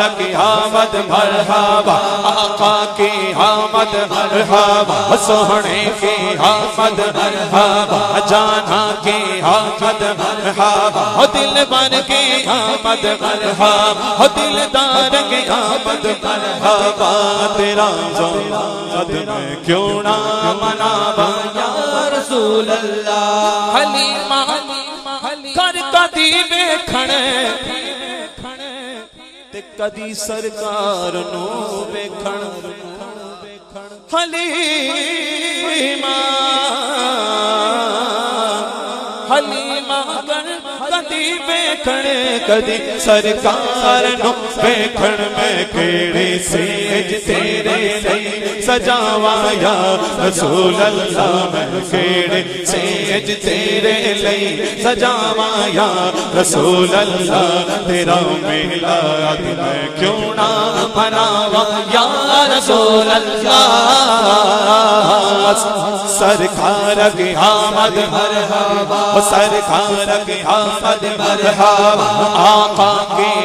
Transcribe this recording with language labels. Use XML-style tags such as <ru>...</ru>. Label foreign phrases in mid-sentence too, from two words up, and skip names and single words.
<ur>کی آمد مرحبا آقا کی آمد مرحبا سونے کی آمد مرحبا جانا کی آمد مرحبا دل بر کی آمد مرحبا دلدار کی آمد مرحبا</ur> <pa>تیرا میلاد میں کیوں نہ مناواں یا رسول اللہ حلیمہ کر کدی ویکھن تے کدی سرکار نو ویکھن حلیمہ حلیمہ کدی ویکھن کدی سرکار نو ویکھن میں کیڑی سیج تیرے لئی سجاواں یا رسول اللہ میں کیڑی سیج تیرے لئی سجاواں یا رسول اللہ تیرا میلاد میں کیوں نہ مناواں یا رسول اللہ</pa> <ur>سرکار کی آمد مرحبا سرکار کی آمد مرحبا آقا کی</ur>